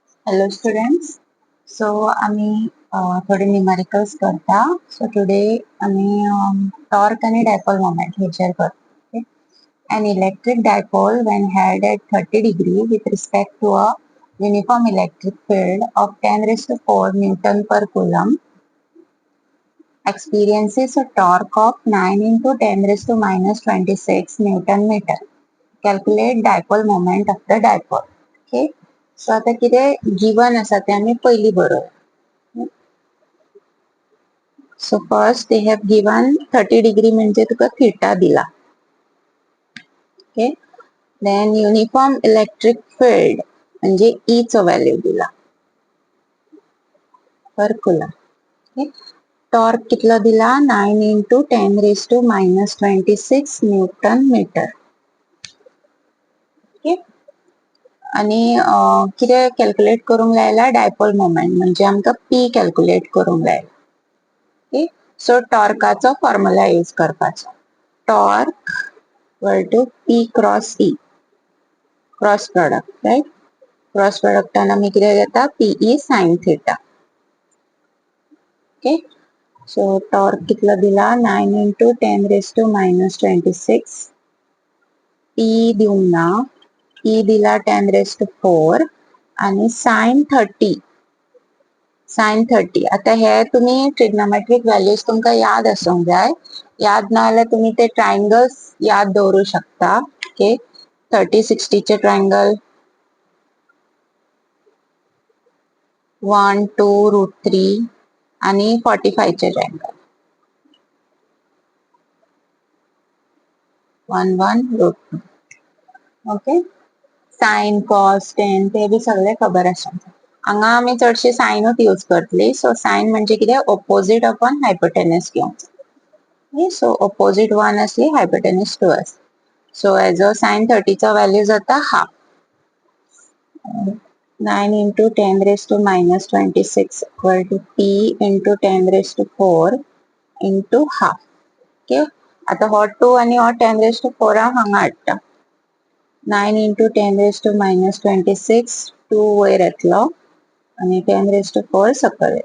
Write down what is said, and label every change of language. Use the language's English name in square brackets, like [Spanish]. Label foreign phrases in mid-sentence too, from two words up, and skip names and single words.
[English] Hello students. [Konkani] So आम्ही थोडे न्यूमेरिकल्स करता. [English] So today [Konkani] आम्ही torque आणि [English] dipole moment [Konkani] ह्याच्यावर करतो. [English] An electric dipole when held at 30 degree with respect to a uniform electric field of 10 raised to 4 Newton per Coulomb experiences a torque of 9 into 10 raised to minus 26 Newton meter. Calculate dipole moment of the dipole. Okay. [Konkani] सो आता कितें गिवन आसा ते आमी पयली बरोवया. [English] So first they have given 30 degree [Konkani] म्हणजे तुका थिटा दिला. [English] Okay, then uniform electric field [Konkani] म्हणजे ई चो व्हॅल्यू दिला [English] per Coulomb. [Konkani] ओके, टॉर्क कितलो दिला [English] 9 into 10 raised to minus 26 Newton meter. [Konkani] ओके, आणि कितें कॅल्क्युलेट करूंक लायला [English] dipole moment [Konkani] म्हणजे आमकां पी कॅल्क्युलेट करूंक लायला. ओके, सो टॉर्काचो फॉर्म्युला यूज करपाचो. [English] Torque equal to p cross E, cross product, right. [Konkani] क्रॉस प्रोडक्टान आमी कितें घेता [English] pE sine theta. [Konkani] ओके, सो टॉर्क कितलो दिला [English] 9 into 10 raised to minus 26. [Konkani] पी दिवंक ना, ई दिला [English] 10 raised to 4 [Konkani] आणि साइन 30. साइन 30. आता हे तुम्ही [English] trigonometric values [Konkani] तुमकां याद आसूंक जाय. याद ना जाल्यार तुम्ही ते ट्रायंगल्स याद दवरू शकता. ओके, 30-60 चे ट्रायंगल 1 2 √3 आणि 45 चे ट्रायंगल 1 1 √2. ओके, [English] sine cos tan [Konkani] ते बी सगळे खबर आसूंक जाय. हांगा आमी चडशे साइनूच यूज करतली. सो साइन म्हणजे कितें [English] opposite upon hypotenuse [Konkani] घेवंक जाय. सो ऑपोजिट 1 असली हायपोटेनस 2 असली. सो हेजो साइन 30 चा व्हॅल्यू जाता हाफ. [English] 9 into 10 raised to minus 26 equal to p into 10 raised to 4 into half. [Konkani] Okay, आता हो 2 आणि हो [English] 10 raised to 4 [Konkani] हांगा हाडटा. [English] 9 into 10 raised to minus 26 [Konkani] 2 वयर येतलो आणि [English] 10 raised to 4 [Konkani] सकयल येतलो.